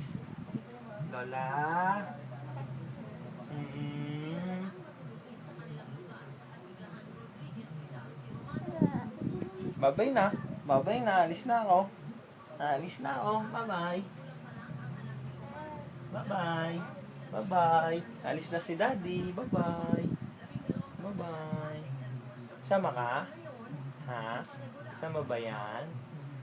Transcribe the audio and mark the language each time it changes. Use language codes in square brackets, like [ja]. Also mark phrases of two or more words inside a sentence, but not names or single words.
[tl] Lola. Babay na. Babay na. Alis na ako. Alis na ako. [en] Bye-bye. Bye-bye. Bye-bye. [tl] Alis na si Daddy. [en] Bye-bye. Bye-bye. [tl] Sama ka? Ha? Sama ba yan?